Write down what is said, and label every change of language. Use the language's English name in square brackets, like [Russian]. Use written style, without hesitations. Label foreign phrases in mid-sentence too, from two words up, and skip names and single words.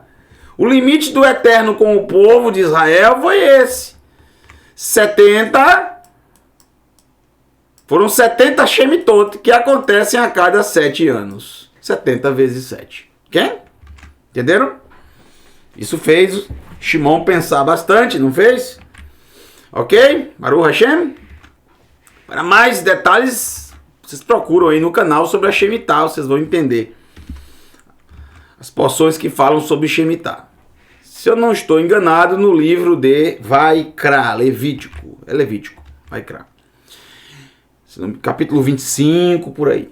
[Portuguese] O limite do Eterno com o povo de Israel foi esse. 70... Foram 70 Shemitot que acontecem a cada 7 anos. 70 vezes 7. Ok? Entenderam? Isso fez Shimon pensar bastante, não fez? [Hebrew] Ok? ברוך השם? [Portuguese] Para mais detalhes, vocês procuram aí no canal sobre a Shemitah, vocês vão entender as porções que falam sobre Shemitah. Se eu não estou enganado, no livro de Vaikra, Levítico. É Levítico, Vaikra. Capítulo 25, por aí.